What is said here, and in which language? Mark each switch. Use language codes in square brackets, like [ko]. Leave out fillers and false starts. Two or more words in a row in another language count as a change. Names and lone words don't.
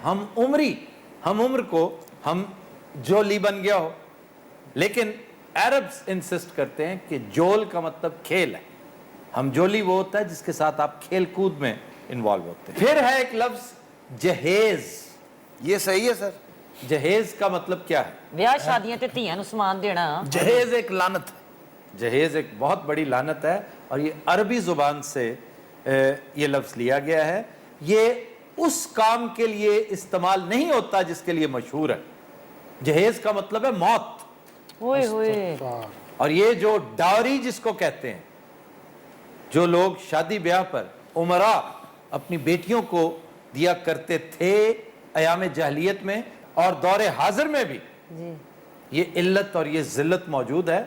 [ur] ہم عمری, ہم عمر کو ہم جولی بن گیا ہو. لیکن [en] Arabs insist [ur] کرتے ہیں کہ جول کا مطلب کھیل ہے. ہم جولی وہ ہوتا ہے جس کے ساتھ آپ کھیل کود میں انوالو ہوتے ہیں. پھر ہے ایک لفظ جہیز. یہ صحیح ہے سر. جہیز کا مطلب کیا ہے؟ [pa] ਵਿਆਹ ਸ਼ਾਦੀਆਂ ਤੇ ਧੀਆਂ ਨੂੰ ਸਮਾਨ ਦੇਣਾ. [ur] جہیز ایک لعنت ہے. جہیز ایک بہت بڑی لعنت ہے, اور یہ عربی زبان سے یہ لفظ لیا گیا ہے. یہ اس کام کے لیے استعمال نہیں ہوتا جس کے لیے مشہور ہے. جہیز کا مطلب ہے موت. [pa] ਓਏ ਹੋਏ. [ur] اور یہ جو ڈاوری جس کو کہتے ہیں, جو لوگ شادی بیاہ پر عمراء اپنی بیٹیوں کو دیا کرتے تھے ایام جاہلیت میں اور دور حاضر میں بھی, یہ علت اور یہ ذلت موجود ہے.